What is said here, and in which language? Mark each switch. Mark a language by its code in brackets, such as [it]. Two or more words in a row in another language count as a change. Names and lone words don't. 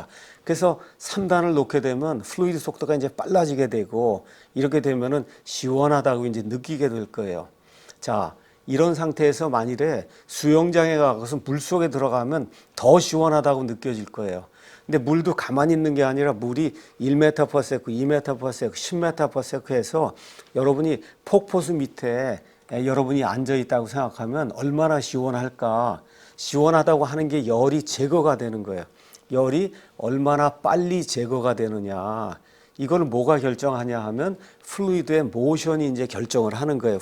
[ko] 그래서 3단을 놓게 되면 플루이드 속도가 이제 빨라지게 되고 이렇게 되면은 시원하다고 이제 느끼게 될 거예요. 자, 이런 상태에서 만일에 수영장에 가서 물 속에 들어가면 더 시원하다고 느껴질 거예요. 근데 물도 가만히 있는 게 아니라 물이 1m [en] per second, [ko] 2m [en] per second, [ko] 10m [en] per second [ko] 해서 여러분이 폭포수 밑에 여러분이 앉아 있다고 생각하면 얼마나 시원할까. 시원하다고 하는 게 열이 제거가 되는 거예요. 열이 얼마나 빨리 제거가 되느냐. 이걸 뭐가 결정하냐 하면 플루이드의 모션이 이제 결정을 하는 거예요.